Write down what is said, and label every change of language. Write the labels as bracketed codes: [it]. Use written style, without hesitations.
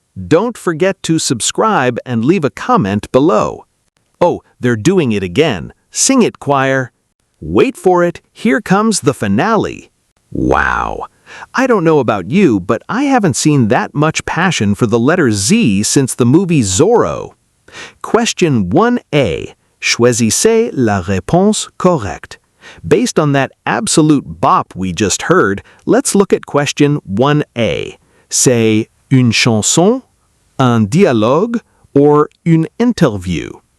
[en] Don't forget to subscribe and leave a comment below. Oh, they're doing it again. Sing it, choir. Wait for it. Here comes the finale. Wow. I don't know about you, but I haven't seen that much passion for the letter Z since the movie Zorro. Question 1A. [fr] Choisissez la réponse correcte. [en] Based on that absolute bop we just heard, let's look at question 1A. [fr] C'est une chanson, un dialogue, or une interview?